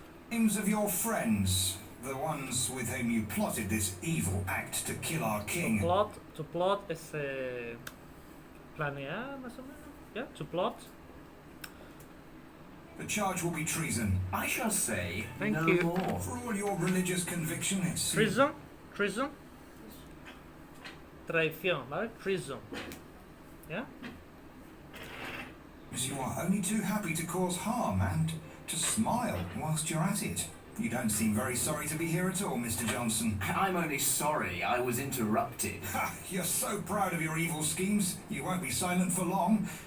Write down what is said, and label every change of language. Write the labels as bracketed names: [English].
[English] Names of your friends, the ones with whom you plotted this evil act to kill our king. [Spanish] To plot es planear, más o menos. [English] Yeah, to plot. The charge will be treason. I shall say Thank no you. more. For all your religious conviction, it's... Treason, treason, [Spanish] traición, ¿vale? [English] Treason. Yeah? You are only too happy to cause harm and to smile whilst you're at it. You don't seem very sorry to be here at all, Mr. Johnson. I'm only sorry I was interrupted. Ha! You're so proud of your evil schemes, you won't be silent for long.